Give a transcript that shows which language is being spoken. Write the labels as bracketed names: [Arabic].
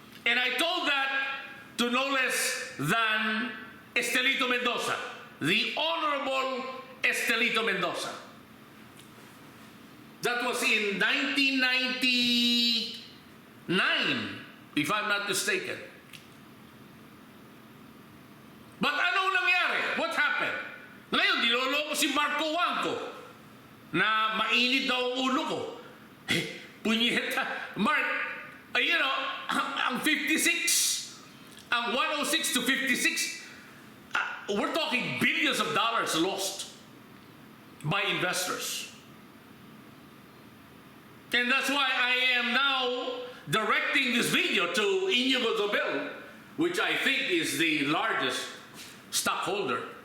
[English] And I told that to no less than Estelito Mendoza, the Honorable Estelito Mendoza. That was in 1999, if I'm not mistaken. But [Filipino] ano nangyari? [English] What happened? [Filipino] Ngayon, niloloko si Marco Wangco na mainit daw ang ulo ko. Punyeta. [English] Mark, you know, ang 56, ang 106 to 56, we're talking billions of dollars lost by investors. And that's why I am now directing this video to Inigo Zobel, which I think is the largest stockholder.